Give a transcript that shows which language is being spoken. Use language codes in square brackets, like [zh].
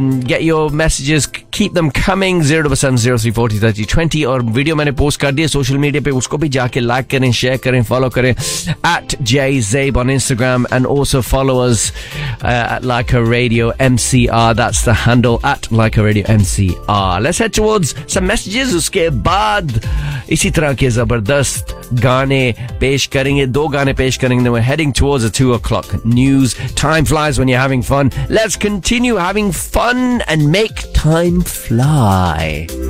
[en] Get your messages, keep them coming. 0 to 7 0 3 40 30 20. [ur] اور video میں نے پوسٹ کر دیا سوشل میڈیا پہ، اسکو بھی جا کے لائک کریں، شیئر کریں، فالو کریں [en] at Jay Zabe on Instagram, and also follow us at Like A Radio MCR. That's the handle, at Like A Radio MCR. Let's head towards some messages. [ur] اسکے بعد اسی طرح کے زبردست گانے پیش کریں گے، دو گانے پیش کریں گے، [en] then we're heading towards the 2 o'clock news. Time flies when you're having fun. Let's continue having fun and make time fly.